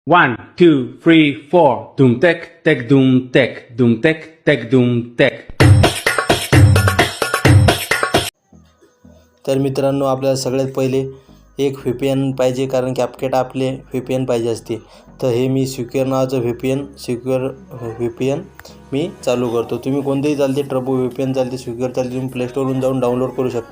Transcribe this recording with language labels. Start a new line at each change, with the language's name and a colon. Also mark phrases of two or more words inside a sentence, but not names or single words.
Marathi: 1, 2, 3, 4. Dum tek tek dum tek. Dum tek tek dum tek. तर मित्रांनो, आपल्याला सगळ्यात पहिले एक VPN पाहिजे, कारण कॅपकट आपले VPN पाहिजे असते. तर हे मी सिक्युअर नावाचं VPN मी चालू करतो. तुम्ही कोणतेही चालते, ट्रबो VPN चालते, सिक्युअर चालते, तुम्ही प्ले स्टोरवरून जाऊन डाउनलोड करू शकता.